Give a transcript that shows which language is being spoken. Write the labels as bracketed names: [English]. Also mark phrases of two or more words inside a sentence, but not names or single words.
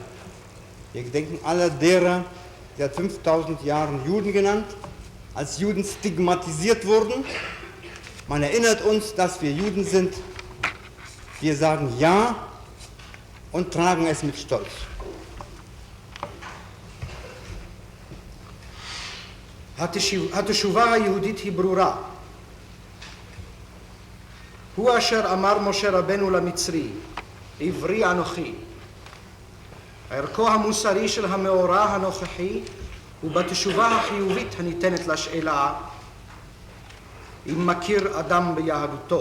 [German] Wir gedenken aller derer, die seit 5000 Jahren Juden genannt, als Juden stigmatisiert wurden. Man erinnert uns, dass wir Juden sind. Wir sagen Ja und tragen es mit Stolz. [Hebrew] התשובה היהודית היא ברורה. הוא אשר אמר משה רבנו למצרי, עברי אנוכי. ערכו המוסרי של המאורע הנוכחי הוא בתשובה החיובית הניתנת לשאלה אם מכיר אדם ביהדותו.